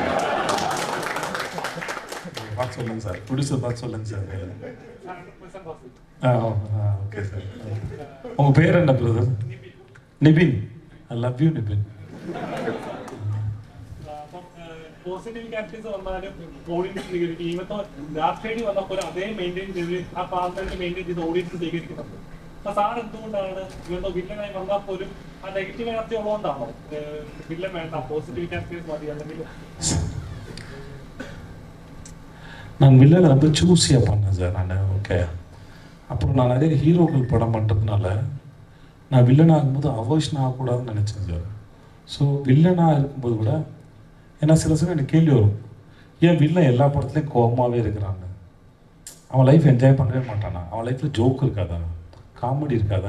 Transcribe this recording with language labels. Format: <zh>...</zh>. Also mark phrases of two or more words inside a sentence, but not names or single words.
<ta>பார்த்து சொல்லுங்கள் சார், ப்ரொடியூசர் பார்த்து சொல்லுங்கள் சார். ஓகே சார். உங்கள் பேர் என்ன பிரதர்?</ta> <en>Nibin. I love you Nibin. positive characters</en> <ml>വന്നാലും ഓഡിയൻസ് സ്വീകരിക്കും. ഇന്നത്തെ</ml> <en>dark side</en> <ml>വന്നപ്പോൾ അതേ മെയിൻറ്റെയിൻ ചെയ്ത് ആ പാർട്ടിനെ മെയിൻറ്റെയിൻ ചെയ്ത് ഓഡിയൻസ് സ്വീകരിക്കുന്നുണ്ട്. അപ്പൊ സാർ എന്തുകൊണ്ടാണ് ഇവരുടെ വില്ലനായി വന്നാൽ പോലും ആ</ml> <en>negative energy</en> <ml>ഉള്ളതുകൊണ്ടാണോ വില്ലൻ വേണ്ട,</ml> <en>positive characters</en> <ml>മതി? അല്ലെങ്കിൽ</ml> <ta>நான் வில்லனை ரொம்ப சூஸியாக பண்ணேன் சார் நான். ஓகே, அப்புறம் நான் நிறைய ஹீரோக்கள் படம் பண்ணுறதுனால நான் வில்லன் ஆகும்போது அவர்ஷன் ஆகக்கூடாதுன்னு நினச்சேன் சார். ஸோ வில்லனாக இருக்கும்போது கூட ஏன்னா சில சமயம் எனக்கு கேள்வி வரும், ஏன் வில்லன் எல்லா படத்துலையும் கோபமாகவே இருக்கிறாங்க, அவன்</ta> <en>life enjoy</en> <ta>பண்ணவே மாட்டானா, அவன் லைஃப்பில் ஜோக் இருக்காதா, காமெடி இருக்காதா?</ta>